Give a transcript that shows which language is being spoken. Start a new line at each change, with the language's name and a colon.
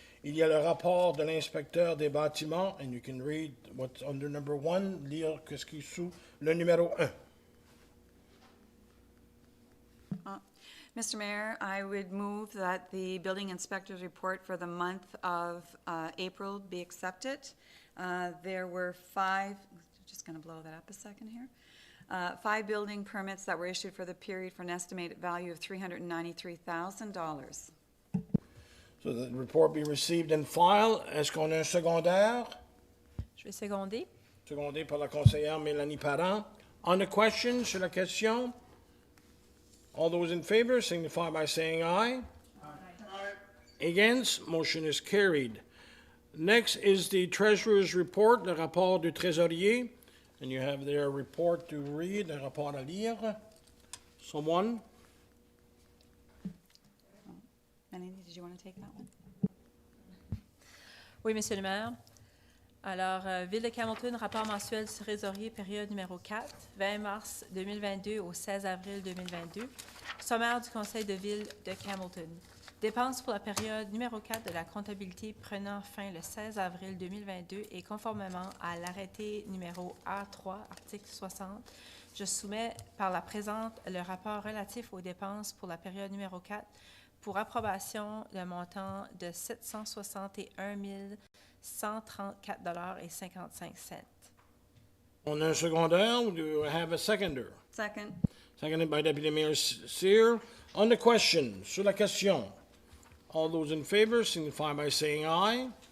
French: Il y a le rapport de l'inspecteur des bâtiments,
English: and you can read what's under number 1,
French: lire ce qui est sous le numéro 1.
English: Mr. Mayor, I would move that the building inspector's report for the month of April be accepted. There were 5, just going to blow that up a second here. 5 building permits that were issued for the period for an estimated value of $393,000. So the report be received and filed.
French: Est-ce qu'on a un secondaire? Je vais seconder. Secondé par la conseillère Mélanie Parent.
English: On the question,
French: sur la question,
English: all those in favor signify by saying aye. Aye. Against, motion is carried. Next is the treasurer's report,
French: le rapport du trésorier.
English: And you have their report to read,
French: le rapport à lire.
English: Someone? Melanie, did you want to take that one?
French: Oui, Monsieur le maire. Alors, Ville de Campbellton, rapport mensuel du trésorier, période numéro 4, 20 mars 2022 au 16 avril 2022. Sommaire du conseil de ville de Campbellton. Dépenses pour la période numéro 4 de la comptabilité prenant fin le 16 avril 2022 et conformément à l'arrêté numéro A3, article 60, je soumets par la présente le rapport relatif aux dépenses pour la période numéro 4 pour approbation d'un montant de 761 134,55 $. On a un secondaire,
English: or do I have a seconder? Second. Seconded by Deputy Mayor Cyr. On the question,
French: sur la question,
English: all those in favor signify by saying aye.